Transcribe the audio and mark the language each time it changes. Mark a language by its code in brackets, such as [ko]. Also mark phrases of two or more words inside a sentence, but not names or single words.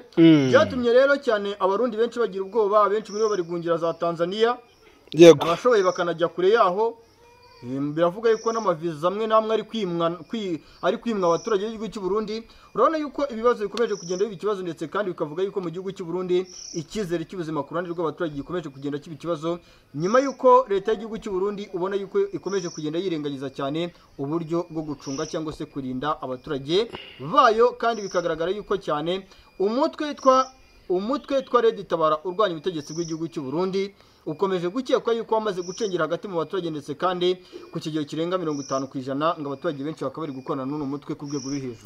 [rw] Byatumye rero cyane abarundi benshi bagira ubwoba, benshi muri bo bari gungira za Tanzania. Yego abashoboye bakanajya kure yaho. Biravuga yuko n'amaviza amwe namwe ari kwimwa abaturage b'igihugu cy'u Burundi. Urabona yuko ibibazo bikomeje kugenda biba ikibazo, ndetse kandi bikavuga yuko mu gihugu cy'u Burundi icyizere cy'ubuzima ku ruhande rw'abaturage gikomeje kugenda kiba ikibazo, nyuma yuko leta y'igihugu cy'u Burundi ubona yuko ikomeje kugenda yirengagiza cyane uburyo bwo gucunga cyangwa se kurinda abaturage bayo, kandi bikagaragara yuko cyane umutwe twa Red Tabara urwanya ubutegetsi bw'igihugu cy'u Burundi ukomeje gukekwa yuko wamaze gucengera hagati mu baturage, ndetse kandi ku kigero kirenga 50% ngo abaturage benshi bakaba bari gukorana n'uno mutwe ku rwego ruri hejuru.